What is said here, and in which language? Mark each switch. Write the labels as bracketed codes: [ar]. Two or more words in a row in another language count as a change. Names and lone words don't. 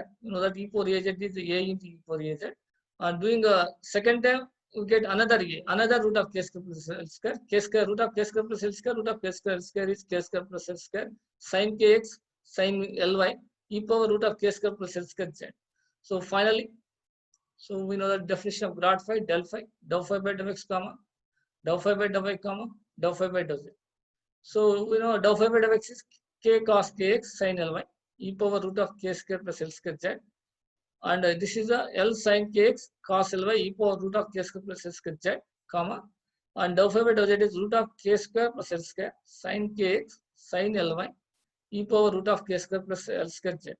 [en] You know that e power az is a into e power az. Doing a second time we get another root of k square plus l square. K square root of k square plus l square root of k square l square is k square plus l square sin kx sin ly e power root of k square plus l square z. So finally, so we know the definition of grad phi del phi dou phi by dou x comma dou phi by dou y comma dou phi by dou z. So we know dou phi by dou x is k cos kx sin ly e power root of k square plus l square z. And this is a L sin kx cos ly e power root of k square plus l square z, comma, and dou phi by dou z is root of k square plus l square sin kx sin ly e power root of k square plus l square z.